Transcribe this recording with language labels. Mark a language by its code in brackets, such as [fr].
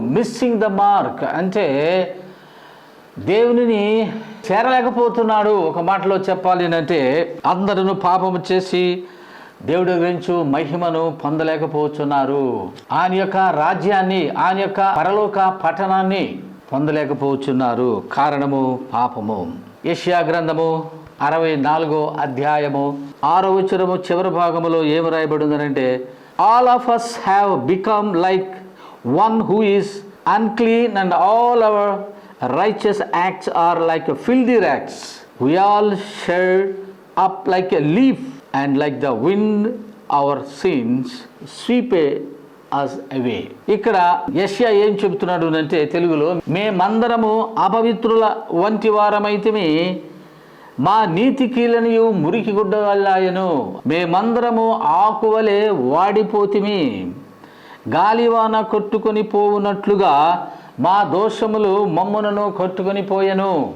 [en] missing the mark [te] అంటే దేవునిని చేరలేకపోతున్నాడు. ఒక మాటలో చెప్పాలి అంటే అందరూ పాపము చేసి దేవుడి గురించి మహిమను పొందలేకపోతున్నారు. ఆయన యొక్క రాజ్యాన్ని, ఆయన యొక్క పరలోక పట్టణాన్ని పొందలేకపోతున్నారు. కారణము పాపము. యెషయా గ్రంథము 64వ అధ్యాయము 6వ వచనము చివరి భాగములో ఏమి రాయబడిందనంటే, [en] All of us have become like one who is unclean and all our righteous acts are like filthy rags. We all shed up like a leaf and like the wind our sins sweep us away. [te] ఇక్కడ యెషయా ఏం చెబుతున్నాడు అంటే తెలుగులో, మేమందరము అపవిత్రుల వంటి వారమైతిమి, మా నీతి కీలనియు మురికి గుడ్డవల్లాయను, మేమందరము ఆకువలే వాడిపోతిమి, గాలివాన కొట్టుకొని పోవునట్లుగా మా దోషములు మమ్మునను కొట్టుకొని పోయెను.